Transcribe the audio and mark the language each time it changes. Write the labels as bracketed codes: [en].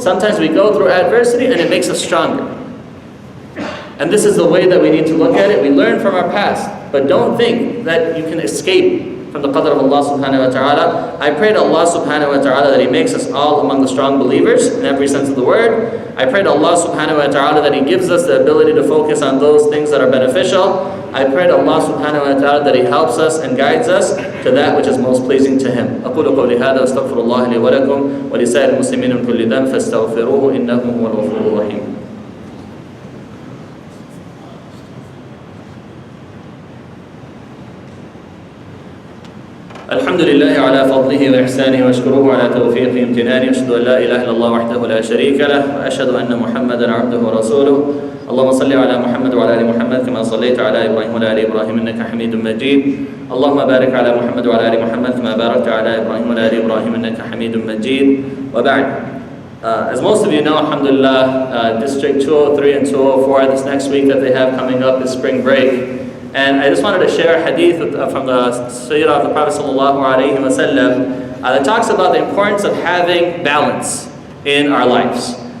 [en] Sometimes we go through adversity and it makes us stronger. And this is the way that we need to look at it. We learn from our past, but don't think that you can escape from the qadr of Allah subhanahu wa ta'ala. I pray to Allah subhanahu wa ta'ala that He makes us all among the strong believers in every sense of the word. I pray to Allah subhanahu wa ta'ala that He gives us the ability to focus on those things that are beneficial. I pray to Allah subhanahu wa ta'ala that He helps us and guides us to that which is most pleasing to Him. [ar] أقول قولي هذا واستغفر الله لي ولكم ولسائر المسلمين من كل ذنب فاستغفروه إنه هو الغفور الرحيم. الحمد لله على فضله وإحسانه وأشكره على توفيقه امتنانه وأشهد أن لا إله إلا الله وحده لا شريك له وأشهد أن محمدا عبده ورسوله اللهم صل على محمد وعلى آل محمد كما صليت على إبراهيم وعلى آل إبراهيم إنك حميد مجيد اللهم بارك على محمد وعلى آل محمد كما باركت على إبراهيم وعلى آل إبراهيم إنك حميد مجيد وبعد. [en] As most of you know, alhamdulillah, District 203 and 204 this next week that they have coming up is spring break. And I just wanted to share a hadith from the Sayyidah of the Prophet ﷺ that talks about the importance of having balance in our lives.